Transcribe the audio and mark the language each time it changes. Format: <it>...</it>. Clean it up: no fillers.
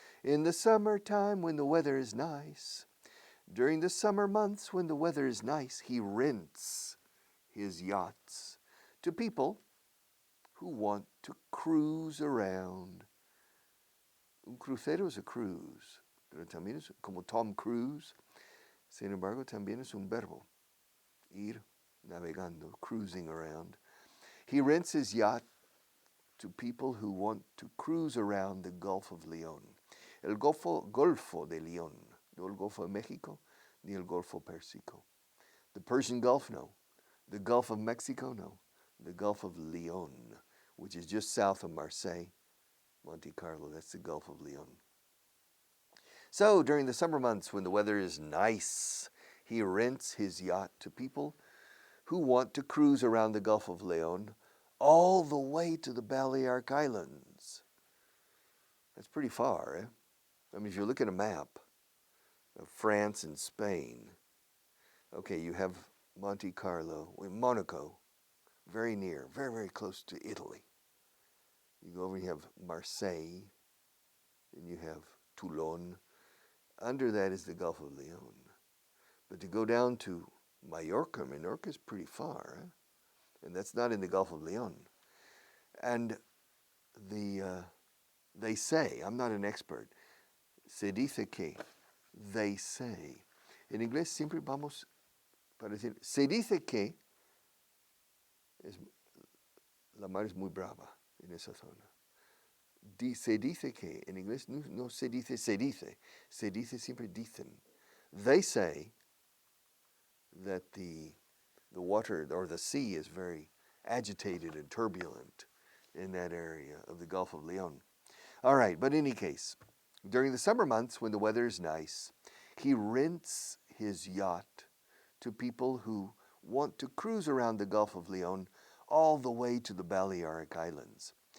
<en>In the summertime when the weather is nice. During the summer months when the weather is nice, he rents his yachts to people who want to cruise around.</en> <es>Un crucero es a cruise, pero también es como Tom Cruise. Sin embargo, también es un verbo. Ir navegando,</es> <en>cruising around. He rents his yacht to people who want to cruise around the Gulf of Leon.</en> <es>El Golfo de Leon. No el Golfo de México, ni el Golfo Pérsico.</es> <en>The Persian Gulf, no. The Gulf of Mexico, no. The Gulf of Leon, which is just south of Marseille, Monte Carlo. That's the Gulf of Leon. So during the summer months when the weather is nice, he rents his yacht to people who want to cruise around the Gulf of Leon all the way to the Balearic Islands. That's pretty far, eh? I mean, if you look at a map of France and Spain, okay, you have Monte Carlo, Monaco, very near, very, very close to Italy. You go over and you have Marseille, and you have Toulon. Under that is the Gulf of Leon. But to go down to Mallorca is pretty far, eh? And that's not in the Gulf of Leon. And they say, I'm not an expert,</en> <es>se dice que,</es> <en>they say.</en> <es>En inglés siempre vamos para decir, se dice que, la mar es muy brava en esa zona. Se dice que, en inglés no se dice, se dice siempre dicen.</es> <en>They say that the water or the sea is very agitated and turbulent in that area of the Gulf of Leon. All right, but in any case, during the summer months when the weather is nice, he rents his yacht to people who want to cruise around the Gulf of Leon all the way to the Balearic Islands.</en>